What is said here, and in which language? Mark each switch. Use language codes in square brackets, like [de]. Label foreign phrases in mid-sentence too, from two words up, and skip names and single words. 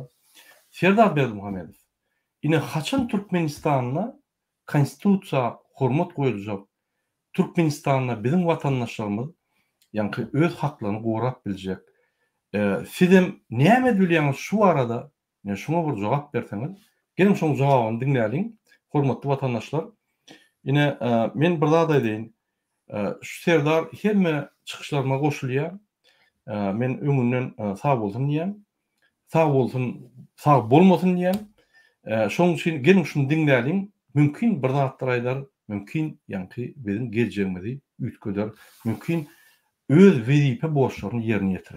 [tk] Serdar Berdimuhammedow, ine haçan Türkmenistanyna konstitusiýa hormat goýuljak? Türkmenistanyna bizim watandaşlarymyz ýa-ni öz haklaryny gorap biljek. Sizem näme bilýäňiz şu arada? Ýa şuna bir jogap berseňiz, gelin şoň jogabyny dinläliň, hormatly watandaşlar. Yine men bir daha da deyin, şu Serdar hemme çıkışlarıma goşulýar. Men öňünden sağ bolsun diýem. Sağ bolsun, sağ bolmasyn diýem. Şoň üçin gelin şunu dinläliň. Mümkin bir zatlar aýdar, mümkin ýa-ni bizim geljegimizi üýtgeder, mümkin öz wezipe borçlaryny ýerine ýetirir.